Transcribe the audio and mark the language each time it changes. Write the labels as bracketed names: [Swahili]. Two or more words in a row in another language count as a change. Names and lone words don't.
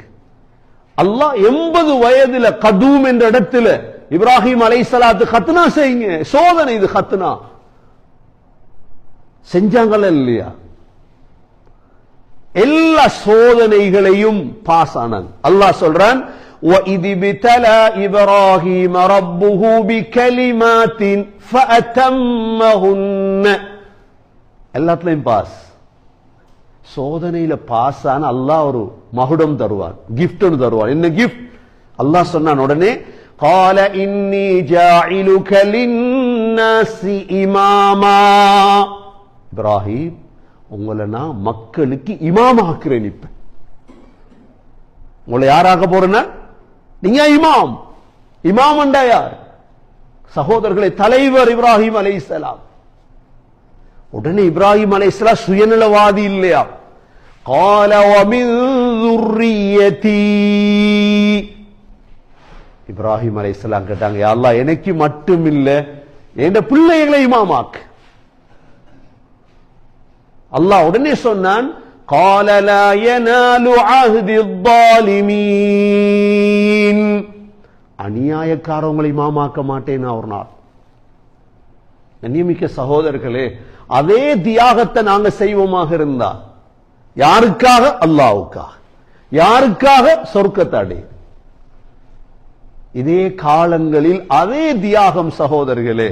[Tamil] அல்லாஹ் 80 வயதுல கதூம் என்ற இடத்துல இப்ராஹிம் அலைஹிஸ்ஸலாத்து ஹத்னா செய்யுங்க, சோதனை இது. ஹத்னா செஞ்சாங்கள இல்லையா? எல்லா சோதனைகளையும் பாஸ் ஆனாங்க. அல்லாஹ் சொல்றான், [Arabic] وَإِذِ ابْتَلَى إِبْرَاهِيمَ رَبُّهُ بِكَلِمَاتٍ فَأَتَمَّهُنَّ, [Tamil] எல்லாத்துலயும் பாஸ். சோதனையில பாஸ் ஆன அல்லாஹ் ஒரு மகுடம் தருவான், கிஃப்ட் ஒன்று தருவான். என்ன கிஃப்ட்? அல்லாஹ் சொன்னான் உடனே, [Arabic] قَالَ إِنِّي جَاعِلُكَ لِلنَّاسِ إِمَامًا, [Tamil] இப்ராஹிம் உங்களை நான் மக்களுக்கு இமாம் ஆக்குறேன். இப்ப உங்களை யாராக போறேன்னா நீங்க இமாம். இமாம் என்றா யார்? சகோதரர்களை, தலைவர் இப்ராஹிம் அலைஹிஸ்ஸலாம். உடனே இப்ராஹிம் அலைஹிஸ்ஸலாம் சுயநலவாதி இல்லையா? [Arabic] قال ومن ذريتي, [Tamil] இப்ராஹிம் அலைஹிஸ்ஸலாம் கேட்டாங்க, [Arabic] يا الله [Tamil] எனக்கு மட்டும் இல்ல என் பிள்ளைகளை இமாமாக்கு. அல்லாஹ் உடனே சொன்னான், [Arabic] قال لا ينال عهد الظالمين, [Tamil] அநியாயக்காரவங்களை இமாமாக்க மாட்டேன் ஒரு நாள். கண்ணியமிக்க சகோதரர்களே, அதே தியாகத்தை நாங்க செய்வோமாக இருந்தா, யாருக்காக? அல்லாஹ்வுக்காக. யாருக்காக? சொர்க்கத்தை அடைய. இதே காலங்களில் அதே தியாகம் சகோதரர்களே.